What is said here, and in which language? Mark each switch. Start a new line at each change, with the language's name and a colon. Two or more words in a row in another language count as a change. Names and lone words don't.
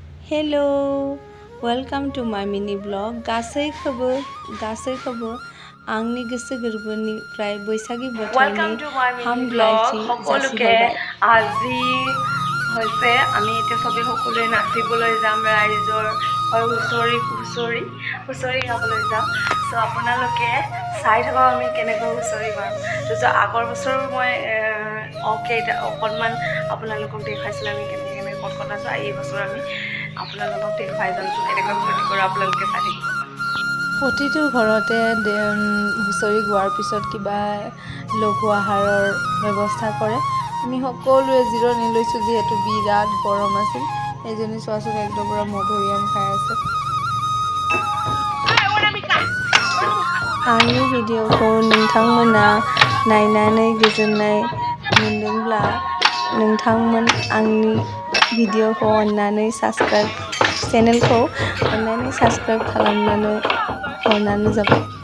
English: Hello, welcome to my mini vlog.
Bodo: गासैखौबो आंनि गोसो गोरबोनिफ्राय बैसागि बोथोरनि हामग्लायथि जासिहरबाय।
Assamese: আজি হৈছে আমি এতিয়া সবে সকলোৱে নাচিবলৈ যাম ৰাইজৰ হুঁচৰি গাবলৈ যাম। সো আপোনালোকে চাই থাকক আমি কেনেকৈ হুঁচৰি মাৰোঁ। তো আগৰ বছৰো মই অকণমান আপোনালোকক দেখাইছিলোঁ আমি কেনেকৈ কটকট আছোঁ। এই বছৰ আমি আপোনালোকক দেখুৱাই যাম কেনেকৈ ফূৰ্তি কৰোঁ, আপোনালোকে চাই থাকিব। প্ৰতিটো ঘৰতে হুঁচৰি গোৱাৰ পিছত কিবা লঘু আহাৰৰ ব্যৱস্থা কৰে। আমি সকলোৱে জিৰণি লৈছোঁ যিহেতু বিৰাট গৰম আছিল। এইজনী চোৱাচোন একদম পুৰা মধুৰিআম খাই আছে।
Bodo: आंनि भिडिअखौ नोंथांमोना नायनानै गोजोननाय मोनदोंब्ला नोंथांमोन आंनि भिडिअखौ अन्नानै चेनेलखौ अन्नानै साबस्क्राइब खालामनानै हरनानै जाबाय।